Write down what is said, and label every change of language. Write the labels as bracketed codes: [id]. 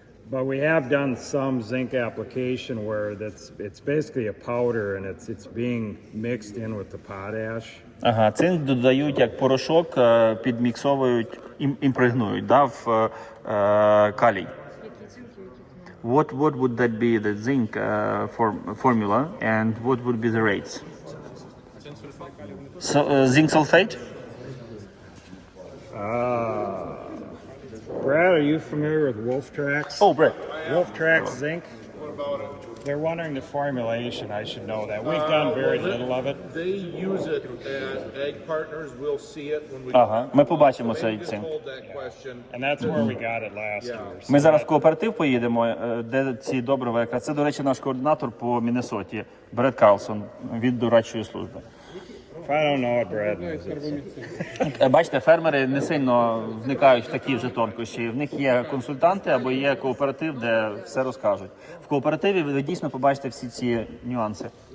[en] But we have done some zinc application where it's basically a powder and it's being mixed in with the potash. [uk] Ага, цинк додають як порошок, підміксовують, імпрегнують, да, в калій. [en] What would that be, the zinc formula, and what would be the rates? So, zinc sulfate? Brad, are you familiar with Wolf Tracks? Oh, Brett. Wolf Tracks zinc? They're wondering the formulation. I should know that. We've done very little of it. They use it as egg partners. We'll see it when we [uk] Ага, ми побачимо цей цинк. [en] hold that question. And that's where we got it last year. So [uk] Ми зараз в кооператив поїдемо, де ці добрива якраз. Це, до речі, наш координатор по Міннесоті, Бред Карлсон від дорадчої служби. [en] if I don't know it, Brad knows it. [uk] Бачите, фермери не сильно вникають в такі вже тонкощі. В них є консультанти або є кооператив, де все розкажуть. В кооперативі ви дійсно побачите всі ці нюанси.